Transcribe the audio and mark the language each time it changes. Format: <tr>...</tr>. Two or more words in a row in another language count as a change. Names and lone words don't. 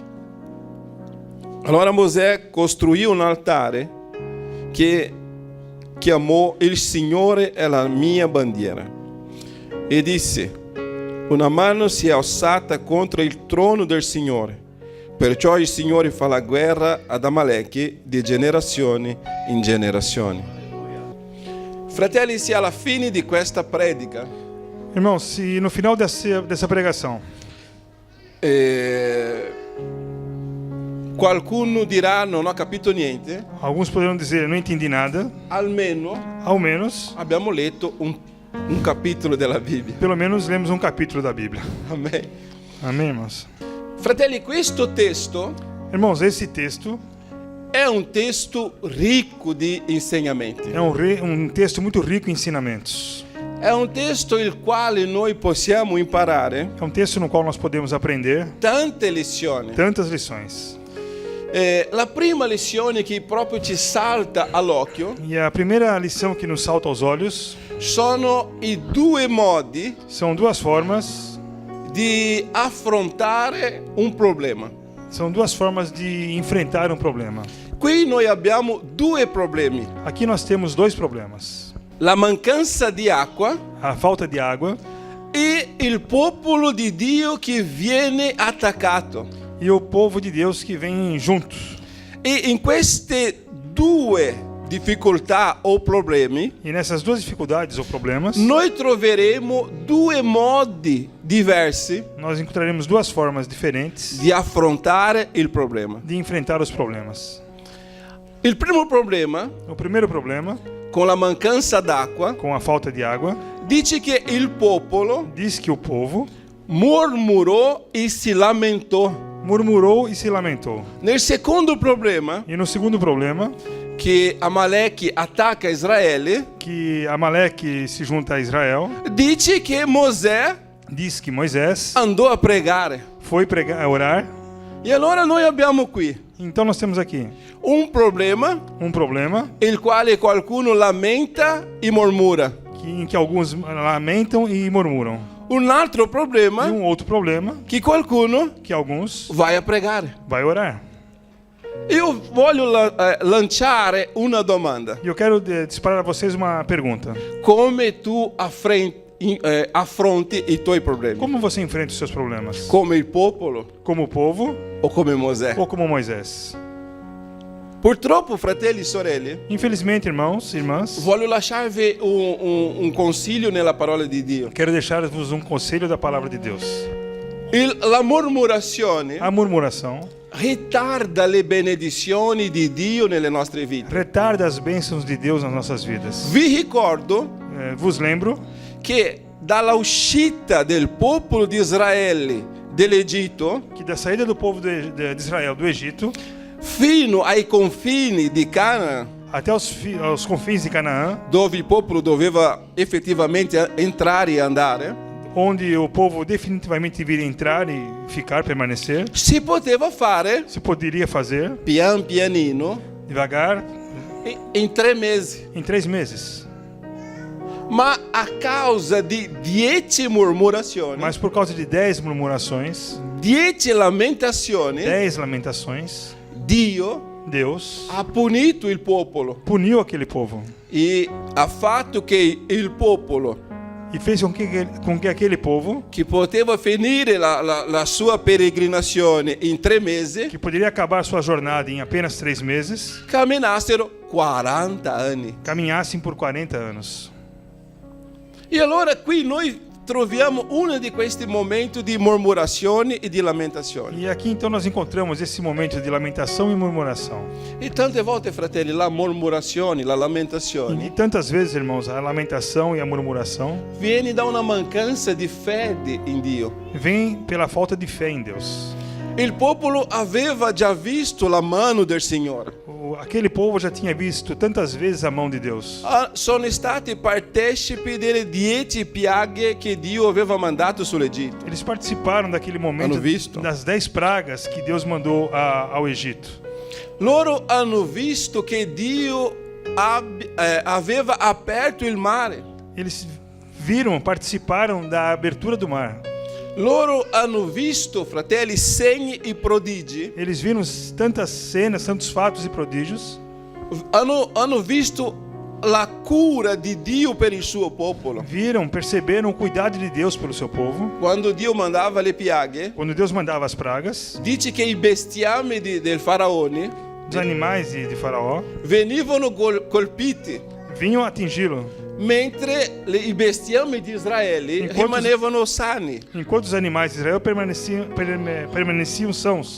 <it>Allora Mosè costruì un altare che chiamò "Il Signore è la mia bandiera" e disse: "Una mano si è alzata contro il trono del Signore, perciò il Signore fa la guerra ad Amaleque di generazione in generazione." Fratelli, se alla fine di questa predica</it> <pt>Irmãos, se no final dessa pregação</pt> <it>qualcuno dirà non ho capito niente,</it> <pt>alguns poderão dizer: "Eu não entendi nada",</pt> <it>almeno</it> <pt>ao menos,</pt> <it>abbiamo letto un capitolo della Bibbia.</it> <pt>pelo menos lemos um capítulo da Bíblia.</pt> <it>Amen.</it> <pt>Amém, irmãos?</pt> <it>Fratelli, questo testo</it> <pt>Irmãos, esse texto</pt> <it>è un testo ricco di insegnamenti.</it> <pt>é um texto muito rico em ensinamentos.</pt> <it>È un testo il quale noi possiamo imparare</it> <pt>É um texto no qual nós podemos aprender</pt> <it>tante lezioni.</it> <pt>tantas lições.</pt> <it>La prima lezione che proprio ci salta all'occhio</it> <pt>E a primeira lição que nos salta aos olhos</pt> <it>sono i due modi</it> <pt>são duas formas,</pt> <it>di affrontare un problema.</it> <pt>são duas formas de enfrentar um problema.</pt> <it>Qui noi abbiamo due problemi:</it> <pt>Aqui nós temos dois problemas:</pt> <it>la mancanza di acqua</it> <pt>a falta de água</pt> <it>e il popolo di Dio che viene attaccato.</it> <pt>e o povo de Deus que vem juntos.</pt> <it>E in queste due difficoltà o problemi</it> <pt>E nessas duas dificuldades ou problemas,</pt> <it>noi troveremo due modi diversi</it> <pt>nós encontraremos duas formas diferentes</pt> <it>di affrontare il problema.</it> <pt>de enfrentar os problemas.</pt> <it>Il primo problema,</it> <pt>O primeiro problema,</pt> <it>con la mancanza d'acqua,</it> <pt>com a falta de água,</pt> <it>dice che il popolo</it> <pt>diz que o povo</pt> <it>mormorò e si lamentò.</it> <pt>murmurou e se lamentou.</pt> <it>Nel secondo problema,</it> <pt>E no segundo problema,</pt> <it>che Amaleque attacca Israele,</it> <pt>que Amaleque se junta a Israel,</pt> <it>dice che Mosè</it> <pt>diz que Moisés</pt> <it>andò a pregare.</it> <pt>foi pregar, orar.</pt> <it>E allora noi abbiamo qui</it> <pt>Então nós temos aqui</pt> <it>un problema</it> <pt>um problema</pt> <it>il quale qualcuno lamenta e mormora.</it> <pt>em que alguns lamentam e murmuram.</pt> <it>Un altro</it> <pt>E</pt> <it>problema</it> <pt>um outro problema</pt> <it>che qualcuno</it> <pt>que alguns</pt> <it>vai a pregare.</it> <pt>vai orar.</pt> <it>Io voglio lanciare una domanda.</it> <pt>E eu quero disparar a vocês uma pergunta.</pt> <it>Come tu affronti i tuoi problemi?</it> <pt>Como você enfrenta os seus problemas?</pt> <it>Come il popolo</it> <pt>Como o povo</pt> <it>o come Mosè?</it> <pt>ou como Moisés?</pt> <it>Purtroppo, fratelli e sorelle,</it> <pt>Infelizmente, irmãos e irmãs,</pt> <it>voglio lasciarvi un consiglio nella parola di Dio.</it> <pt>quero deixar-vos um conselho da palavra de Deus.</pt> <it>La murmurazione</it> <pt>A murmuração</pt> <it>ritarda le benedizioni di Dio nelle nostre vite.</it> <pt>retarda as bênçãos de Deus nas nossas vidas.</pt> <it>Vi ricordo</it> <pt>Vos lembro</pt> <it>che dalla uscita del popolo di Israele dell'Egitto</it> <pt>que da saída do povo de Israel do Egito</pt> <it>fino ai confini di Canaan,</it> <pt>até aos confins de Canaã,</pt> <it>dove il popolo doveva effettivamente entrare e andare,</it> <pt>onde o povo definitivamente viria entrar e ficar, permanecer,</pt> <it>si poteva fare</it> <pt>se poderia fazer</pt> <it>pian pianino</it> <pt>devagar</pt> <it>in 3 mesi.</it> <pt>em 3 meses.</pt> <it>Ma a causa di 10 murmurazioni,</it> <pt>Mas por causa de 10 murmurações,</pt> <it>10 lamentazioni,</it> <pt>10 lamentações,</pt> <it>Dio</it> <pt>Deus</pt> <it>ha punito il popolo</it> <pt>puniu aquele povo</pt> <it>e ha fatto che il popolo,</it> <pt>e fez com que aquele povo,</pt> <it>che poteva finire la sua peregrinazione in 3 mesi,</it> <pt>que poderia acabar sua jornada em apenas 3 meses,</pt> <it>camminassero 40 anni.</it> <pt>caminhassem por 40 anos.</pt> <it>E allora qui noi troviamo uno di questi momenti di murmurazioni e di lamentazioni.</it> <pt>E aqui então nós encontramos esse momento de lamentação e murmuração.</pt> <it>E tante volte, fratelli, la murmurazione, la</it> <pt>E</pt> <it>lamentazione</it> <pt>tantas vezes, irmãos, a lamentação e a murmuração</pt> <it>viene da una mancanza di fede in Dio.</it> <pt>vem pela falta de fé em Deus.</pt> <it>Il popolo aveva già visto la mano del Signore.</it> <pt>Aquele povo já tinha visto tantas vezes a mão de Deus.</pt> <it>Sono stati partecipi delle 10 piaghe che Dio aveva mandato sull'Egitto.</it> <pt>Eles participaram daquele momento</pt> <it>Hanno visto?</it> <pt>das 10 pragas que Deus mandou ao Egito.</pt> <it>Loro hanno visto che Dio aveva aperto il mare.</it> <pt>Eles viram, participaram da abertura do mar.</pt> <it>Loro hanno visto, fratelli, segni e prodigi.</it> <pt>Eles viram tantas cenas, tantos fatos e prodígios.</pt> <it>Hanno visto la cura di Dio per il suo popolo.</it> <pt>Viram, perceberam o cuidado de Deus pelo seu povo.</pt> <it>Quando Dio mandava le piaghe,</it> <pt>Quando Deus mandava as pragas,</pt> <it>dice che i bestiame del faraone</it> <pt>os animais de Faraó</pt> <it>venivano colpiti,</it> <pt>vinham atingi-lo,</pt> <it>mentre i bestiame di Israele rimanevano sani.</it> <pt>enquanto os animais de Israel permaneciam sãos.</pt>